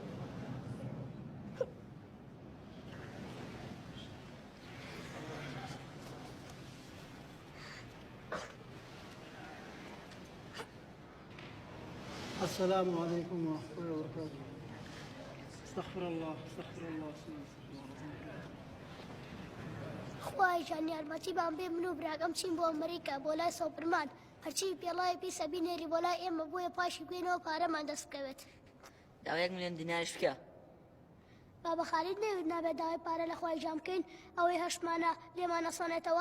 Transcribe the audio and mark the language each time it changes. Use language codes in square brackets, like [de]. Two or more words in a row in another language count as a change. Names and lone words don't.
[ar] السلام عليكم ورحمة الله وبركاته. استغفر الله استغفر الله استغفر الله. [ckb] خوای جان یارمەتیبان بێ من و براگەم چین بۆ ئەمریکا بۆ لای سۆپرمان هەرچی پێڵای پیسە بینێری بۆ لای ئێمە بۆیە پاشی بێنەوە پارەمان دەست بکەوێت. داوای 1 ملیۆن دیناریش بکە. بابە خالید نەوێت نابێت داوای پارە لە خوای جام بکەین ئەوەی هەشتمانە لێمان نەسۆنێتەوە.